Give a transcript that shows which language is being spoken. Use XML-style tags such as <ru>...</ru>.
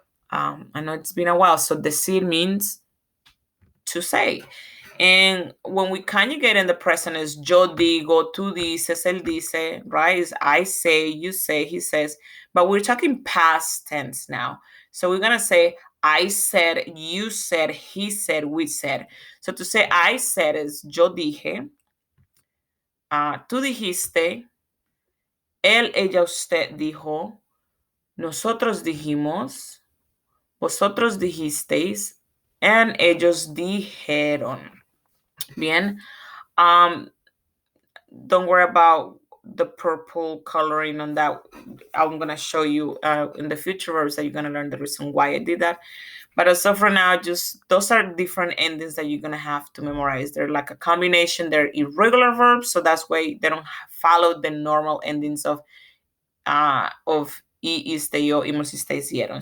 <en>I know it's been a while. So decir means to say. And when we conjugate in the present is</en> <es>yo digo, tú dices, él dice,</es> <en>right? Is I say, you say, he says. But we're talking past tense now. So we're going to say I said, you said, he said, we said. So to say I said is</en> <es>yo dije, tú dijiste, él, ella, usted dijo, nosotros dijimos, vosotros dijisteis, and ellos dijeron. Bien.</es> <en>Don't worry about the purple coloring on that. I'm going to show you in the future verbs that you're going to learn the reason why I did that. But as of for now, just those are different endings that you're going to have to memorize. They're like a combination. They're irregular verbs, so that's why they don't follow the normal endings of y, iste, yo, imos, istes, hicieron.</en>